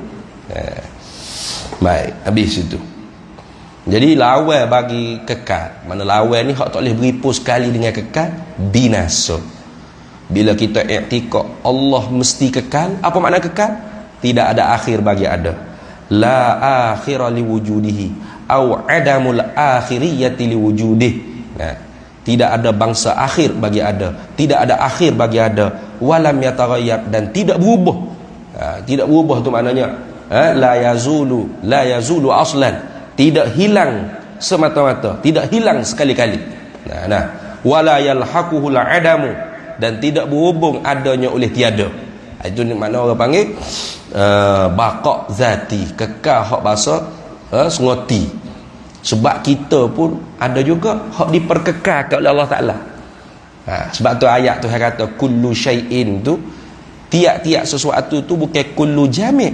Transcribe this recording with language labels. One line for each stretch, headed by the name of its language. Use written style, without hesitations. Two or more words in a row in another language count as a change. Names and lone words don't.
Malay: Baik, habis itu. Jadi lawan bagi kekal. Mana lawan ni hak tak boleh beripu sekali dengan kekal, binasa. Bila kita i'tikad Allah mesti kekal, apa makna kekal? Tidak ada akhir bagi ada.
Arabic: لا آخر لوجوده أو عدم الآخرية لوجوده.
Malay: Nah, tidak ada bangsa akhir bagi ada, tidak ada akhir bagi ada,
Arabic: ولم يتغير,
Malay: dan tidak berubah. Tidak berubah tu maknanya
Arabic: لا يزول أصلا,
Malay: tidak hilang semata-mata, tidak hilang sekali-kali. Nah,
Arabic: ولا يلحقه العدم,
Malay: dan tidak berhubung adanya oleh tiada. Itu makna orang panggil
Arabic: بقاء ذاتي,
Malay: kekal hak bahasa sengoti. Sebab kita pun ada juga hak diperkekalkan oleh Allah Ta'ala. Sebab tu ayat tu kata
Arabic: كل شيء
Malay: tu, tiap-tiap sesuatu tu bukan
Arabic: كل جميع'.